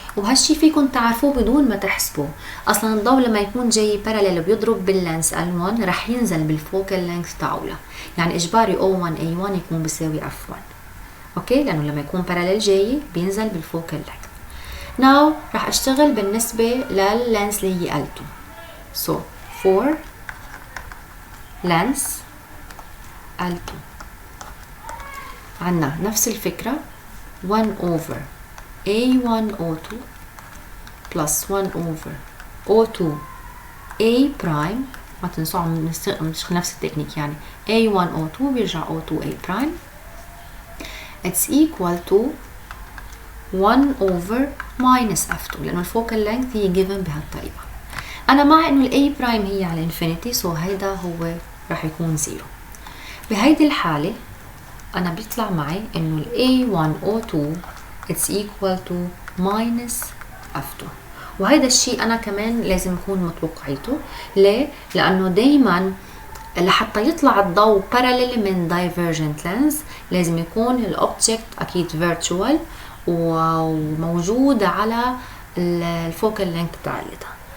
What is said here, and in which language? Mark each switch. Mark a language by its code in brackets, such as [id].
[ar] وهالشي فيكم تعرفوه بدون ما تحسبوه. اصلا الضوء لما يكون جاي باراليل وبيضرب باللينس L1 رح ينزل بالفوكال لينث تاعوله، يعني اجباري O1 A1 يكون بيساوي F1. اوكي، لانه لما يكون باراليل جاي بينزل بالفوكال لينث. ناو رح اشتغل بالنسبه لللينس اللي هي L2. [en] so for lens L2 [ar] عنا نفس الفكره [en] 1 over A1 O2 plus 1 over O2 A prime. [ar] ما تنسوا عم نشتغل نفس التكنيك، يعني A1 O2 بيرجع O2 A prime. [en] it's equal to 1 over minus F2 [ar] لأنه الفوكال [en] length هي given [ar] بهالطريقة. أنا مع إنه ال A prime هي على infinity، so هيدا هو راح يكون 0. بهيدي الحالة أنا بيطلع معي إنه ال A1 O2 [en] it's equal to minus F2. [ar] وهيدا الشيء أنا كمان لازم أكون متوقعيته. ليه؟ لأنه دايما لحتى يطلع الضوء parallel من divergent lens لازم يكون الأوبجكت أكيد virtual وموجود على الفوكال لينث تاعتها.